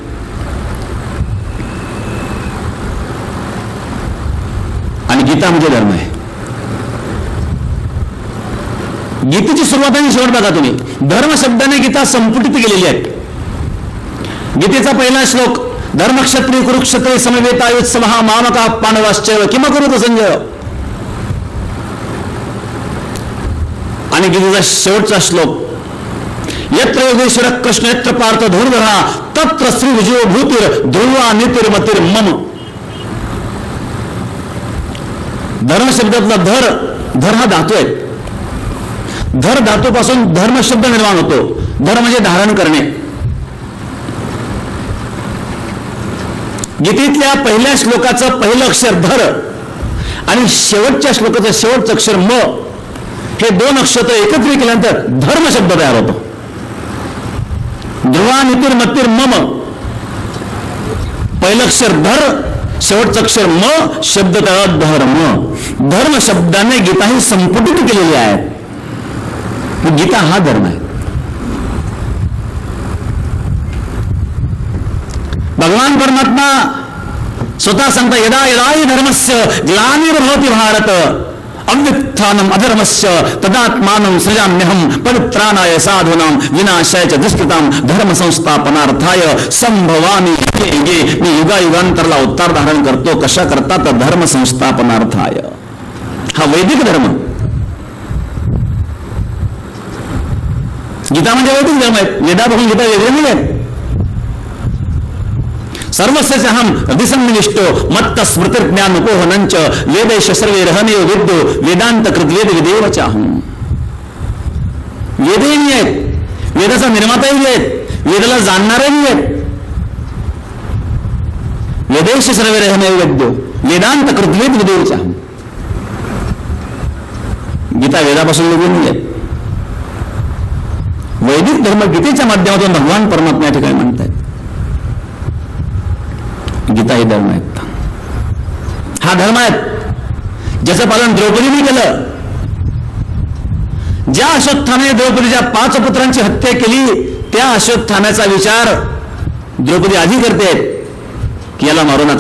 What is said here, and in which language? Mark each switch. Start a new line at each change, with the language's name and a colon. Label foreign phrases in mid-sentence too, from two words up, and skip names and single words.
Marathi: आणि गीता म्हणजे धर्म आहे. गीतेची सुरुवात आणि शेवट बघा तुम्ही. धर्म शब्दाने गीता संपुटित केलेली आहे. गीतेचा पहिला श्लोक
Sanskrit: धर्मक्षत्रिय कुरुक्षत्रिय समवेतायुत्सव मामका पांडवाश्चैव किमकुरुत संजय.
Marathi: आणि गीतेचा शेवटचा श्लोक
Sanskrit: यत्र योगेश्वर कृष्ण यत्र पार्थ धनुर्धरा तत्र श्री विजयो भूतिर ध्रुवा नितिर्मतिर मम.
Marathi: धर्म शब्दातला धर हा धातू आहे. धर धातूपासून धर्म शब्द निर्माण होतो. धर म्हणजे धारण करणे. गीतेतल्या पहिल्या श्लोकाचं पहिलं अक्षर धर आणि शेवटच्या श्लोकाचं शेवटचं अक्षर म, हे दोन अक्षर एकत्रित केल्यानंतर धर्म शब्द तयार होतो.
Sanskrit: ध्रुवा नितिर मतिर मम.
Marathi: पहिलं अक्षर धर, शेवटचं अक्षर म, शब्द तयार धर्म. धर्म शब्दाने गीता ही संपुटित केलेली आहे. गीता हा धर्म आहे. भगवान परमात्मा स्वतः सांगता
Sanskrit: यदा यदा धर्मस्य ग्लानिर्भवति भारत अव्युत्थानम अधर्मस्य तदात्मानं सृजाम्यहम पवित्राणाय साधूनां विनाशाय च दुष्कृतां धर्म संस्थापनार्थाय संभवामि.
Marathi: मी युगायुगांतरला अवतार धारण करतो. कशा करता?
Sanskrit: तर धर्म संस्थापनार्थाय.
Marathi: हा वैदिक धर्म. गीता म्हणजे वैदिक धर्म आहे. वेदापासून गीता वेगळे नाही आहे.
Sanskrit: सर्वस्य अहम विसन्निविष्टो मत्त स्मृति ज्ञान उपोहनंच वेदैश सर्वे रहने विद्यो वेदांत कृत वेद विदेव चाहूं.
Marathi: वेदही नाही आहेत, वेदाचा निर्माताही आहेत, वेदाला जाणणारही आहेत.
Sanskrit: वेदैश सर्वे रहने विद्यो वेदांत कृत वेद विदेव चाहूं.
Marathi: गीता वेदापासून वेगळी नाही आहे. वैदिक धर्म गीतेच्या माध्यमातून भगवान परमात्मा या ठिकाणी म्हणतात. गीता ही धर्म आहेत. हा धर्म आहे ज्याचं पालन द्रौपदीने केलं. ज्या अश्वत्थाने द्रौपदीच्या 5 पुत्रांची हत्या केली, त्या अश्वत्थानाचा विचार द्रौपदी आधी करते की याला मारू नका.